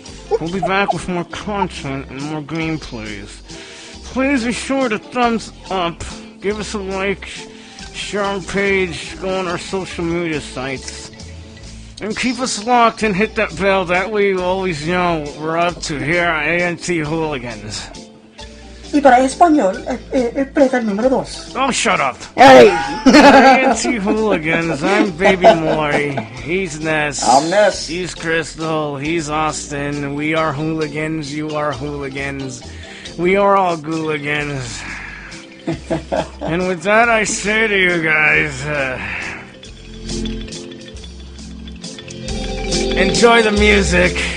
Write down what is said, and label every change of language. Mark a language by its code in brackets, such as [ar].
[en] We'll be back with more content and more gameplays. Please be sure to thumbs up, give us a like, share our page, go on our social media sites, and keep us locked and hit that bell. That way you always know what we're up to here at ANT Hooligans. [es] Y para español, preta el número 2. [en] Oh, shut up! Hey, ANT Hooligans, I'm Baby Maury. He's Ness. I'm Ness. He's Crystal. He's Austin. We are hooligans. You are hooligans. We are all gooligans. And with that, I say to you guys, enjoy the music.